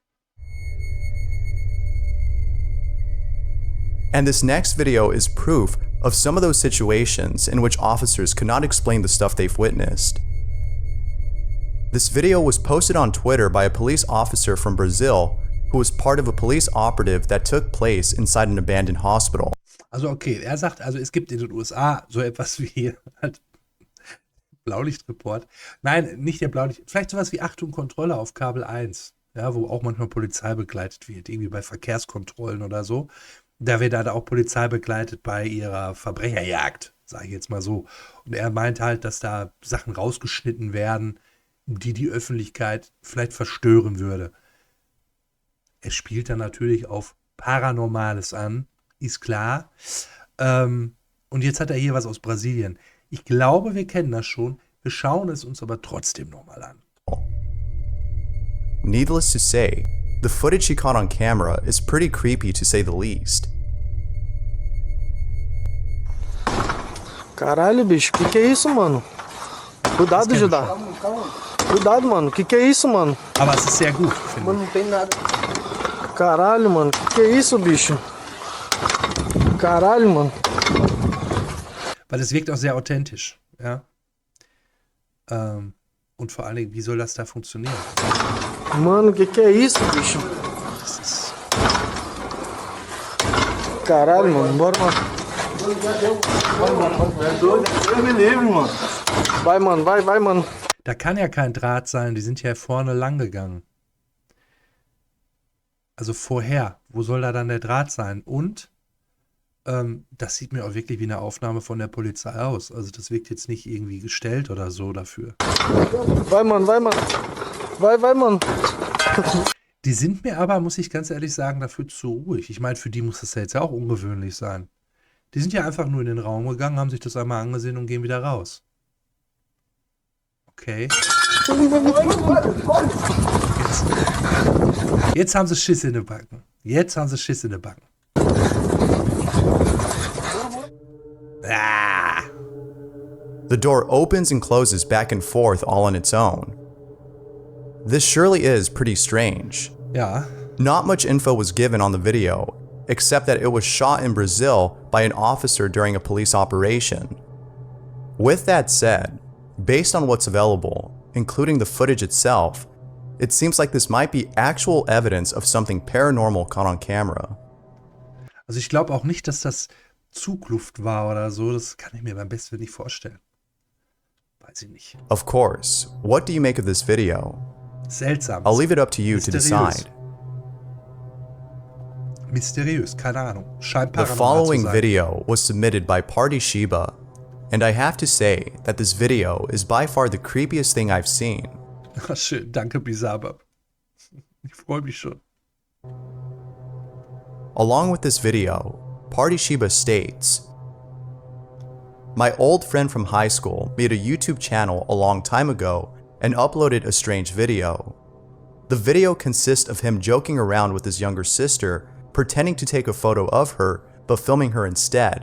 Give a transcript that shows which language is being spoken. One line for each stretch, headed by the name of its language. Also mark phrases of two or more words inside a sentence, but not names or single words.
English: And this next video is proof of some of those situations in which officers could not explain the stuff they've witnessed. This video was posted on Twitter by a police officer from Brazil who was part of a police operative that took place inside an abandoned hospital.
German: Also okay, er sagt, also es gibt in den USA so etwas wie halt Blaulichtreport. Nein, nicht der Blaulicht, vielleicht sowas wie Achtung, Kontrolle auf Kabel 1, ja, wo auch manchmal Polizei begleitet wird, irgendwie bei Verkehrskontrollen oder so. Da wird da auch Polizei begleitet bei ihrer Verbrecherjagd, sage ich jetzt mal so. Und er meint halt, dass da Sachen rausgeschnitten werden, die Öffentlichkeit vielleicht verstören würde. Es spielt dann natürlich auf Paranormales an, ist klar. Und jetzt hat er hier was aus Brasilien. Ich glaube, wir kennen das schon. Wir schauen es uns aber trotzdem nochmal an.
English: Needless to say, the footage he caught on camera is pretty creepy to say the least.
Portuguese: Caralho, bicho, que é isso, mano? Cuidado, Judá. Cuidado, mano, que é isso, mano?
German: Aber es ist sehr gut, finde
Portuguese: Mano, não tem nada. Caralho, mano, que é isso, bicho? Caralho, mano.
German: Weil es wirkt auch sehr authentisch, ja. Und vor allen Dingen, wie soll das da funktionieren?
Portuguese: Mano, que é isso, bicho?
German: Das ist
Portuguese: Caralho, mano, bora, mano. Eu me livre, mano. Vai, mano, vai, mano.
German: Da kann ja kein Draht sein, die sind ja vorne lang gegangen. Also vorher, wo soll da dann der Draht sein? Und das sieht mir auch wirklich wie eine Aufnahme von der Polizei aus. Also das wirkt jetzt nicht irgendwie gestellt oder so dafür.
Portuguese: Vai, mano, vai, mano. Vai, mano.
German: Die sind mir aber, muss ich ganz ehrlich sagen, dafür zu ruhig. Ich meine, für die muss das ja jetzt ja auch ungewöhnlich sein. Die sind ja einfach nur in den Raum gegangen, haben sich das einmal angesehen und gehen wieder raus. Okay. Jetzt haben sie Schiss in den Backen. Jetzt haben sie Schiss in den Backen. Ah.
English: The door opens and closes back and forth all on its own. This surely is pretty strange.
German: Ja.
English: Not much info was given on the video, except that it was shot in Brazil by an officer during a police operation. With that said, based on what's available, including the footage itself, it seems like this might be actual evidence of something paranormal caught on camera.
German: Also ich glaube auch nicht, dass das Zugluft war oder so. Das kann ich mir beim besten Willen nicht vorstellen. Weiß ich nicht.
English: Of course, what do you make of this video?
German: Seltsam.
English: I'll leave it up to you to
German: Mysteriös.
English: decide.
German: Mysteriös, keine Ahnung. Scheint
English: The
German: paranormal zu
English: following
German: sein.
English: video was submitted by Party Shiba, and I have to say that this video is by far the creepiest thing I've seen.
German: Ach, schön, danke Bizarrebab. Ich freue mich schon.
English: Along with this video, Party Sheba states, "My old friend from high school made a YouTube channel a long time ago and uploaded a strange video. The video consists of him joking around with his younger sister, pretending to take a photo of her, but filming her instead.